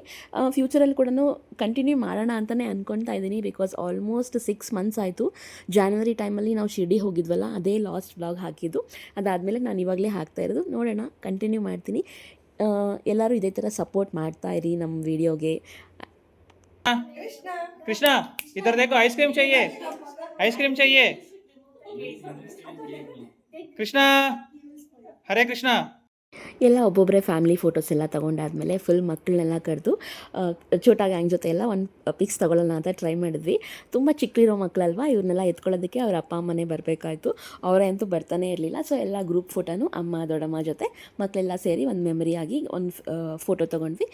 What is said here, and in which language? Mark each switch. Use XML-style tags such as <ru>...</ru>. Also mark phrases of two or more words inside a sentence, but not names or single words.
<kn>ಫ್ಯೂಚರಲ್ಲಿ ಕೂಡ ಕಂಟಿನ್ಯೂ ಮಾಡೋಣ ಅಂತಲೇ ಅಂದ್ಕೊಳ್ತಾ ಇದ್ದೀನಿ.</kn> <en>because almost 6 months ಆಯಿತು.</en> <kn>ಜಾನ್ವರಿ ಟೈಮಲ್ಲಿ ನಾವು ಶಿರ್ಡಿ ಹೋಗಿದ್ವಲ್ಲ, ಅದೇ</kn> <en>last vlog</en> <kn>ಹಾಕಿದ್ದು. ಅದಾದಮೇಲೆ ನಾನು ಇವಾಗಲೇ ಹಾಕ್ತಾ ಇರೋದು. ನೋಡೋಣ, ಕಂಟಿನ್ಯೂ ಮಾಡ್ತೀನಿ. ಎಲ್ಲರೂ ಇದೇ ಥರ ಸಪೋರ್ಟ್ ಮಾಡ್ತಾ ಇರಿ ನಮ್ಮ ವಿಡಿಯೋಗೆ.</kn> <hi>कृष्णा इधर देखो, आइसक्रीम चाहिए, आइसक्रीम चाहिए। कृष्णा, हरे कृष्णा।</hi> <kn>ಎಲ್ಲ ಒಬ್ಬೊಬ್ಬರೇ</kn> <en>family photos</en> <kn>ಎಲ್ಲ ತೊಗೊಂಡಾದ್ಮೇಲೆ ಫುಲ್ ಮಕ್ಕಳನ್ನೆಲ್ಲ ಕರೆದು ಛೋಟಾ ಗ್ಯಾಂಗ್ ಜೊತೆ ಎಲ್ಲ ಒಂದು ಪಿಕ್ಸ್ ತೊಗೊಳ್ಳೋಣ ಅಂತ ಟ್ರೈ ಮಾಡಿದ್ವಿ. ತುಂಬ ಚಿಕ್ಕಲಿರೋ ಮಕ್ಕಳಲ್ವ, ಇವ್ರನ್ನೆಲ್ಲ ಎತ್ಕೊಳ್ಳೋದಕ್ಕೆ ಅವ್ರ ಅಪ್ಪ ಅಮ್ಮನೇ ಬರಬೇಕಾಯ್ತು. ಅವರೇ ಅಂತೂ ಬರ್ತಾನೆ ಇರಲಿಲ್ಲ. ಸೊ ಎಲ್ಲ ಗ್ರೂಪ್ ಫೋಟೋನು ಅಮ್ಮ, ದೊಡ್ಡಮ್ಮ ಜೊತೆ ಮಕ್ಕಳೆಲ್ಲ ಸೇರಿ ಒಂದು ಮೆಮರಿಯಾಗಿ ಒಂದು ಫೋಟೋ ತೊಗೊಂಡ್ವಿ.</kn>